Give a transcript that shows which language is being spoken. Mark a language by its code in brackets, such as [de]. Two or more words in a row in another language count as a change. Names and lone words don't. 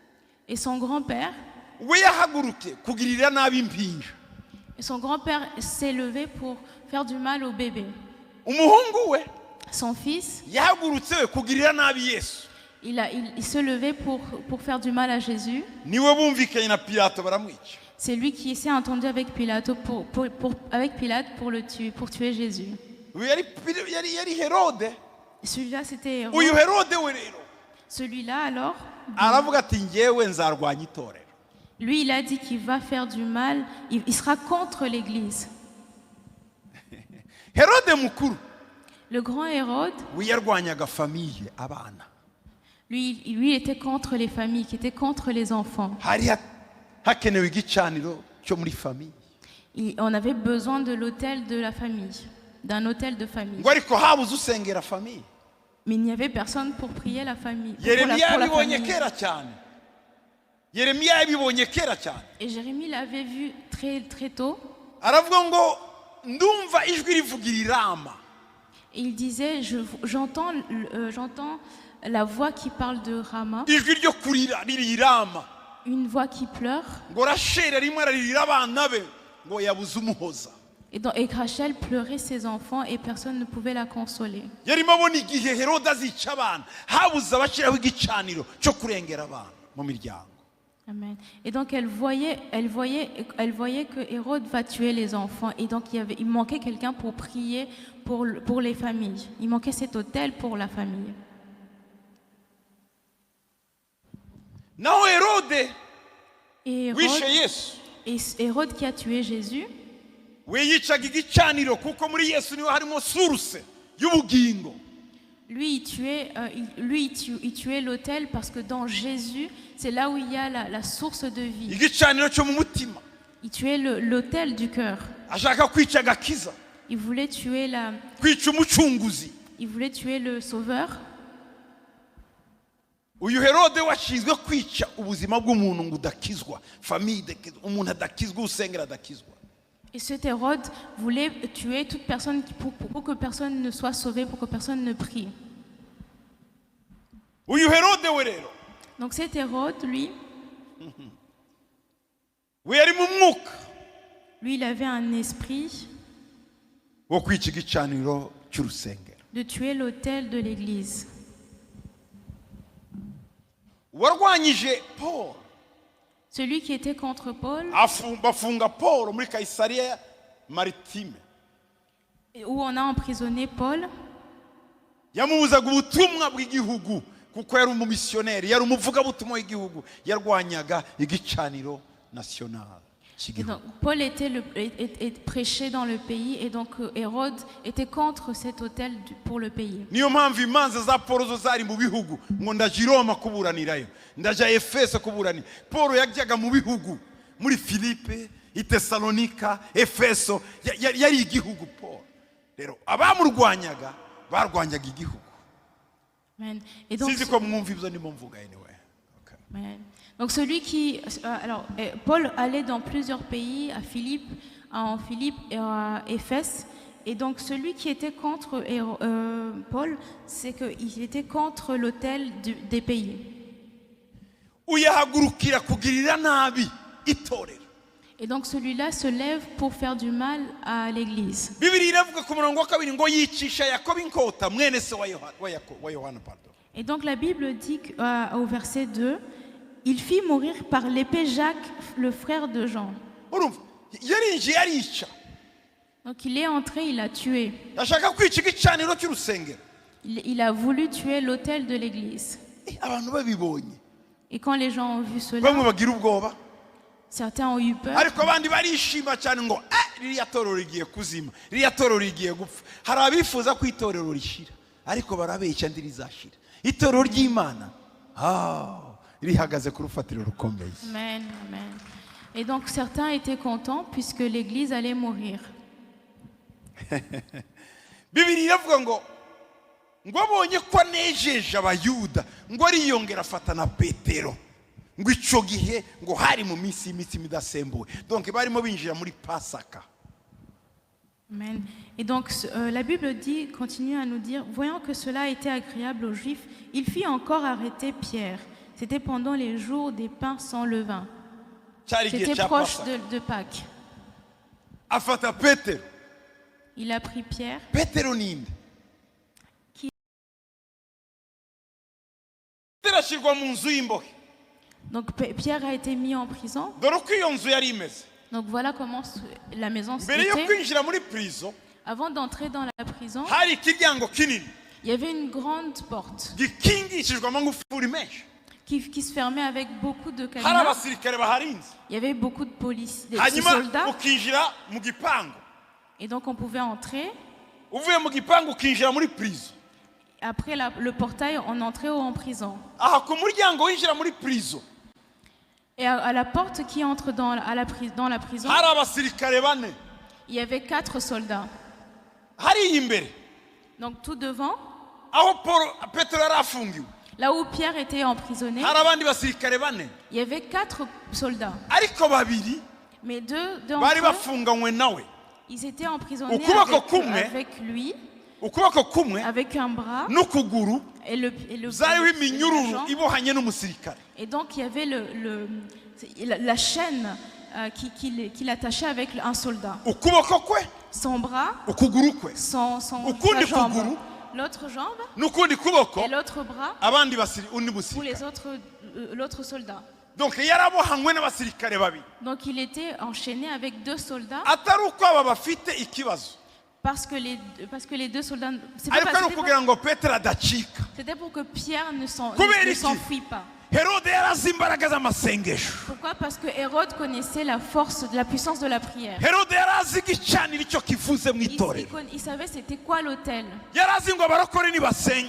[rw] Sekuru [fr] Et son grand-père, [rw] we yahaguruke kugirira nabi impinja. [fr] s'est levé pour faire du mal au bébé. [rw] Umuhungu we [fr] Son fils, [rw] yahagurutse kugirira nabi Yesu. [fr] il se levait pour faire du mal à Jésus. [rw] Niwe bumvikanye na Pilato baramwica. [fr] C'est lui qui s'est entendu avec Pilate pour tuer Jésus. [rw] Uyu yari Herode. [fr] Celui-là, c'était Hérode. [rw] Uyu Herode we rero [fr] Celui-là, alors, [rw] aravuga ati njyewe nzarwanya itorero. [fr] lui, il a dit qu'il va faire du mal. Il sera contre l'Église. [rw] Herode mukuru [fr] Le grand Hérode, [rw] we yarwanyaga famiye abana. [fr] lui, il était contre les familles, qui était contre les enfants. [rw] Hari hakenewe igicaniro cyo muri famiye. [fr] On avait besoin de l'autel de la famille, d'un autel de famille. [rw] Ngo ariko habuze usengera famiye. [fr] Mais il n'y avait personne pour prier la famille. [rw] Yeremiya yabibonye kera cyane. Yeremiya yabibonye kera cyane. [fr] Et Jérémie l'avait vu très, très tôt. [rw] Aravuga ngo ndumva ijwi rivugira irama. [fr] Et il disait, j'entends la voix qui parle de Rama, [rw] Ijwi ryo kurira riri irama. [fr] une voix qui pleure. [rw] Ngo Rasheli rimwe aririra abana be ngo yabuze umuhoza. [fr] Et Rachel pleurait ses enfants et personne ne pouvait la consoler. [rw] Yarimo abona igihe Herode azica abana habuze abashyiraho igicaniro cyo kurengera abana mu miryango. Amen. [fr] Et donc elle voyait que Hérode va tuer les enfants. Et donc il manquait quelqu'un pour prier pour les familles. Il manquait cet autel pour la famille. [rw] Naho Herode [fr] Et [rw] wishe Yesu [fr] Hérode qui a tué Jésus, [rw] we yicaga igicaniro kuko muri Yesu niho harimo source y'ubugingo. [fr] lui il tuait l'autel parce que dans Jésus, c'est là où il y a la source de vie. [rw] Igicaniro cyo mu mutima. [fr] Il tuait l'autel du cœur. [rw] Ashaka kwica agakiza. [fr] Il voulait tuer [rw] Kwica umucunguzi. [fr] le Sauveur. [rw] Uyu Herode washinzwe kwica ubuzima bw'umuntu ngo udakizwa, famille umuntu adakizwa, usengera adakizwa. [fr] Et cet Hérode voulait tuer toute personne pour que personne ne soit sauvé, pour que personne ne prie. [rw] Uyu Herode we rero [fr] Donc cet Hérode, lui [rw] yari mu mwuka [fr] il avait un esprit [rw] wo kwica igicaniro cy'urusengero. [fr] de tuer l'autel de l'Église. [rw] Warwanyije Paul [fr] Celui qui était contre Paul, [rw] bafunga Paul muri Kaisaria Maritime. [fr] où on a emprisonné Paul, [rw] Yamubuzaga ubutumwa bw'igihugu kuko yari umumisiyoneri, yari umuvugabutumwa w'igihugu, yarwanyaga igicaniro national. [fr] et donc, Paul prêchait dans le pays et donc Hérode était contre cet autel pour le pays. [rw] Niyo mpamvu imanza za Paul zo zari mu bihugu ngo ndaje i Roma kuburanirayo, ndaje a Efeso kuburanira. Paul yajyaga mu bihugu muri Filipe, i Tesalonika, Efeso, yari igihugu Paul. Rero abamurwanyaga barwanyaga igihugu. [fr] Amen. Et donc, [rw] Sinzi ko mwumva ibyo ndimo mvuga anyway. Okay. [fr] Amen. Donc celui qui... Paul allait dans plusieurs pays, en Philippe et à Éphèse. Et donc celui qui était contre Paul, c'est qu'il était contre l'autel des pays. [rw] Uyahagurukira kugirira nabi itorero. [fr] Et donc celui-là se lève pour faire du mal à l'Église. [rw] Bibiliya iravuga ku murongo wa kabiri ngo yicisha Yakobo inkota mwene se wa Yohana. [fr] Et donc la Bible dit au verset 2, il fit mourir par l'épée Jacques, le frère de Jean. [rw] Urumva yarinjiye arica. [fr] Donc il est entré, il a tué. [rw] Ashaka kwica igicaniro cy'urusengero. [fr] Il a voulu tuer l'autel de l'Église. [rw] Abantu babibonye [fr] Et quand les gens ont vu cela, [rw] bamwe bagira ubwoba, [fr] certains ont eu peur. [rw] ariko abandi barishima cyane ngo ririya torero rigiye kuzima, ririya torero rigiye gupfa. Hari abifuza ko itorero rishira ariko barabeshya ndirizashira. Itorero ry'Imana rihagaze ku rufatiro rukomeye. Amen, amen. [fr] Et donc certains étaient contents puisque l'Église allait mourir. [rw] Bibiliya iravuga ngo abonye ko anejeje abayuda ngo ariyongera afata na Petero, ngo ico gihe ngo hari mu minsi y'imitsima idasembuwe, donc barimo binjira muri Pasaka. Amen. [fr] Et donc la Bible continue à nous dire, voyant que cela était agréable aux Juifs, il fit encore arrêter Pierre. C'était pendant les jours des pains sans levain. [rw] cyari igihe [fr] C'était [rw] cya [fr] proche [rw] pasaka [fr] de Pâques. [rw] afata petero. [fr] Il a pris Pierre. [rw] Petero ninde? [fr] Qui- [rw] Petero ashyirwa mu nzu y'imbohe. [fr] Donc Pierre a été mis en prison. [rw] Dore uko iyo nzu yari imeze. [fr] Donc voilà comment la maison [rw] Mbere yo [fr] était. [rw] kwinjira muri prison [fr] Avant d'entrer dans la prison, [rw] hari ikiryango kinini [fr] il y avait une grande porte [rw] gikingishijwe amagufuri menshi. [fr] qui se fermait avec beaucoup de [rw] Hari [fr] cadenas. [rw] abasirikare baharinze. [fr] Il y avait beaucoup de police, de [rw] Hanyuma [fr] soldats. [rw] ukinjira mu gipangu. [fr] Et donc on pouvait entrer. [rw] Uvuye mu gipangu ukinjira muri prison. [fr] Après le portail, on entrait en prison. [rw] Aha ku muryango winjira muri prison [fr] Et à la porte qui entre dans la prison, [rw] hari abasirikare bane. [fr] il y avait 4 soldats. [rw] Hariya imbere [fr] Donc tout devant, [rw] aho Petero yari afungiwe [fr] là où Pierre était emprisonné, [rw] hari abandi basirikare bane, [fr] il y avait 4 soldats. [rw] ariko babiri [fr] Mais deux d'entre [rw] bari [fr] eux, [rw] bafunganywe nawe. [fr] ils étaient emprisonnés [rw] Ukuboko kumwe, [fr] avec lui, [rw] ukuboko kumwe [fr] avec un bras [rw] n'ukuguru [fr] et le [rw] zariho [fr] la [rw] iminyururu [fr] jambe. [rw] ibohanye n'umusirikare. [fr] Et donc il y avait la chaîne qui l'attachait avec un soldat. [rw] Ukuboko kwe, [fr] Son bras, [rw] ukuguru kwe, [fr] sa [rw] ukundi [fr] jambe, [rw] kuguru, [fr] l'autre jambe [rw] n'ukundi kuboko, [fr] et l'autre bras [rw] abandi undi [fr] pour les [rw] musirikare. [fr] autres, l'autre soldat. [rw] Donc yarabohanywe n'abasirikare babiri. [fr] Donc il était enchaîné avec 2 soldats [rw] Atari uko aba bafite ikibazo, [fr] parce que les 2 soldats, [rw] ariko ari ukugira ngo Petero adacika. [fr] c'était pour que Pierre ne [rw] Kubera iki? [fr] s'enfuit pas. [rw] Herode yari azi imbaraga z'amasengesho. [fr] Pourquoi? Parce que Hérode connaissait la puissance de la prière. [rw] Herode yari azi igicaniro icyo kivuze mu itorero. [fr] Il savait c'était quoi l'autel. [rw] Yari azi ngo abarokore nibasenga